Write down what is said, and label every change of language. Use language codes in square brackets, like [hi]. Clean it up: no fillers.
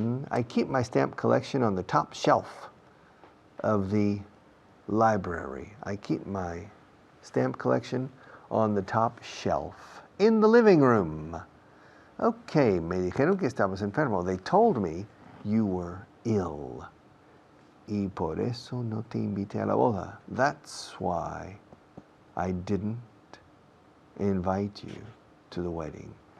[en] I keep my stamp collection on the top shelf of the library. I keep my stamp collection on the top shelf in the living room. [es] Okay, me dijeron que estabas enfermo. [en] They told me you were ill. [es] Y por eso no te invité a la boda. [en] That's why I didn't invite you to the wedding.